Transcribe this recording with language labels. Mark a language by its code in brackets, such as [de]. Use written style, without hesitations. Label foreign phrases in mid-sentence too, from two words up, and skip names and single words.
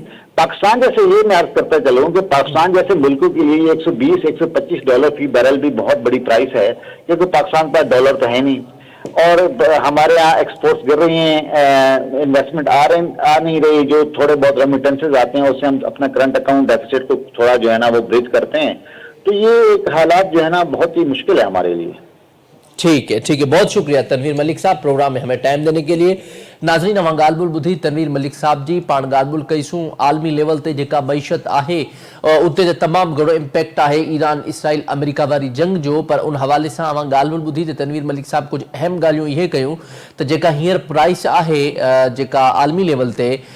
[ur] پاکستان جیسے، یہ میں عرض کرتا چلوں کہ پاکستان جیسے ملکوں کے لیے $120-125 فی بیرل بھی بہت بڑی پرائس ہے، کیونکہ پاکستان پر ڈالر تو ہے نہیں، اور ہمارے یہاں ایکسپورٹس گر رہی ہیں، انویسٹمنٹ آ نہیں رہی، جو تھوڑے بہت ریمیٹنسز آتے ہیں اس سے ہم اپنا [en] current account deficit [ur] کو تھوڑا جو ہے نا وہ برج کرتے ہیں، تو یہ ایک حالات جو ہے نا بہت ہی مشکل ہے ہمارے لیے۔ ٹھیک ہے، بہت شکریہ تنویر ملک صاحب پروگرام میں ہمیں ٹائم دینے کے لیے۔ [sd] नाज़रीन अवां ॻाल्हि ॿोल ॿुधी तनवीर मलिक साहब जी पाण ॻाल्हि ॿोल कईसूं आलमी लेवल ते जेका मईशत आहे उते जो तमामु घणो इम्पैक्ट आहे ईरान इसराइल अमेरिका वारी जंग जो पर उन हवाले सां अवां ॻाल्हि ॿोल ॿुधी त तनवीर मलिक साहब कुझु अहम ॻाल्हियूं इहे कयूं त जेका हींअर प्राइस आहे जेका आलमी लेवल ते